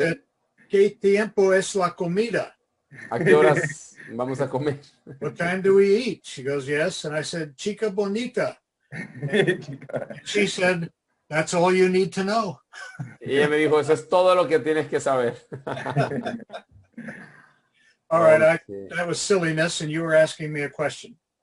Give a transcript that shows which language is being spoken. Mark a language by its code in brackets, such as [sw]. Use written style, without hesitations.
[es] said, "¿Qué tiempo es la comida?" ¿A qué horas vamos a comer? [en] "What time do we eat?" She goes, "Yes." And I said, [es] "Chica bonita." [en] She said, "That's all you need to know." [es] Y ella me dijo, eso es todo lo que tienes que saber. [en] All right, Okay. that was silliness, and you were asking me a question.